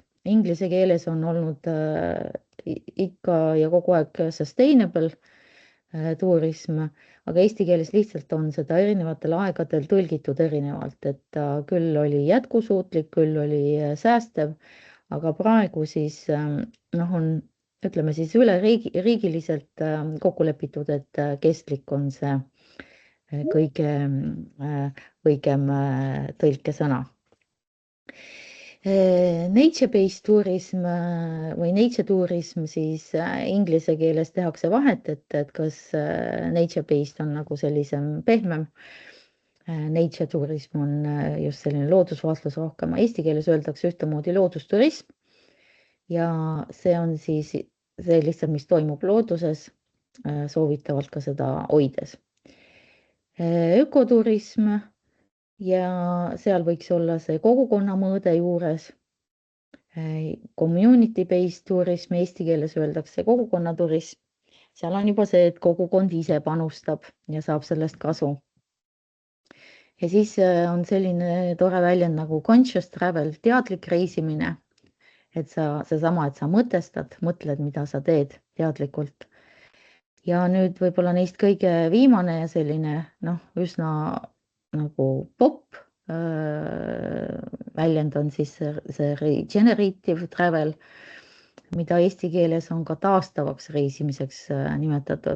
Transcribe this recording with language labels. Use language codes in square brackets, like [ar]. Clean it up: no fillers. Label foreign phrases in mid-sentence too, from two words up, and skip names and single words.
[et] Inglise keeles on olnud ikka ja kogu aeg sustainable turism, aga eesti keeles lihtsalt on seda erinevatel aegadel tõlgitud erinevalt, et ta küll oli jätkusuutlik, küll oli säästev, aga praegu siis on, ütleme siis üleriigiliselt kokku lepitud, et kestlik on see kõige õigem tõlkesõna. [en] Nature-based tourism [et] või [en] nature tourism [et] siis inglise keeles tehakse vahet, et kas nature-based on nagu sellisem pehmem. [en] Nature tourism [et] on just selline loodusvaatlus rohkem. Eesti keeles öeldakse ühtemoodi loodusturism ja see on siis see lihtsalt, mis toimub looduses, soovitavalt ka seda hoides. Ökoturism ja seal võiks olla see kogukonna mõõde juures. Community-based turism, eesti keeles öeldakse kogukonnaturism. Seal on juba see, et kogukond ise panustab ja saab sellest kasu. Ja siis on selline tore väljend nagu [en] conscious travel, [et] teadlik reisimine, et seesama, et sa mõtled, mida sa teed teadlikult. Ja nüüd võib-olla neist kõige viimane ja selline üsna nagu popp väljend on siis see [en] regenerative travel, [et] mida eesti keeles on ka taastavaks reisimiseks nimetatud.